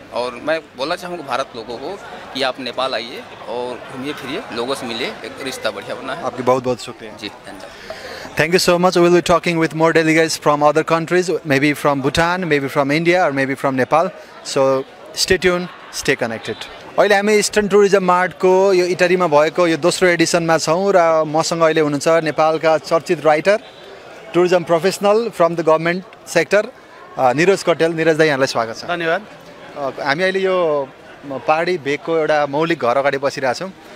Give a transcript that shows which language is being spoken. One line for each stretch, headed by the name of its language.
Hindi: और मैं बोलना चाहूँगा भारत लोगों को कि आप नेपाल आइए और घूमिए फिरिए, लोगों से मिलिए, एक रिश्ता बढ़िया बना है। आपकी बहुत बहुत शुक्रिया जी, धन्यवाद।
English: Thank you so much. We will be talking with more delegates from other countries, maybe from Bhutan, maybe from India, or maybe from Nepal. So stay tuned, stay connected.
Nepali: अहिले हामी इस्टर्न टुरिज्म मार्टको यो इटरीमा भएको यो दोस्रो एडिसनमा छौँ र मसँग अहिले हुनुहुन्छ नेपालका चर्चित writer, tourism professional
English: from the government sector
Nepali: Niraj कटेल। निरज दाई, यहाँलाई स्वागत छ। धन्यवाद। हामी अहिले यो पहाडी भेगको एउटा मौलिक घर अगाडि बसिरहेछौँ।